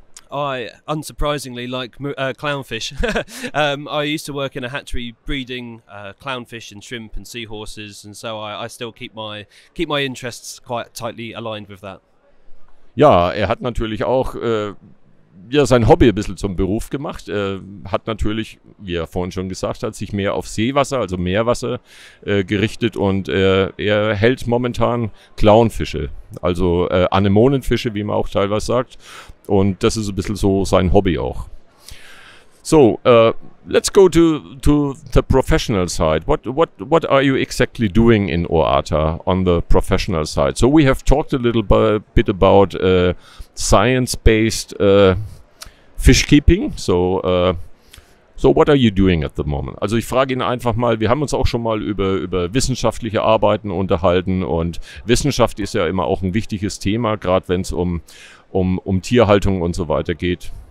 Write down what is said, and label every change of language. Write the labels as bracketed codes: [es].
[en] I unsurprisingly like clownfish. I used to work in a hatchery breeding clownfish and shrimp and seahorses, and so I still keep my interests quite tightly aligned with that. [de] Ja, er hat natürlich auch sein Hobby ein bisschen zum Beruf gemacht. Hat natürlich, wie er vorhin schon gesagt hat, sich mehr auf Seewasser, also Meerwasser gerichtet und er hält momentan Clownfische, also Anemonenfische, wie man auch teilweise sagt. Und das ist ein bisschen so sein Hobby auch. [en] So let's go to the professional side. What are you exactly doing in OATA on the professional side? So we have talked a little bit about science-based fish keeping. So what are you doing at the moment? [de] Also ich frage ihn einfach mal, wir haben uns auch schon mal über wissenschaftliche Arbeiten unterhalten und Wissenschaft ist ja immer auch ein wichtiges Thema, gerade wenn es um Tierhaltung und so weiter geht.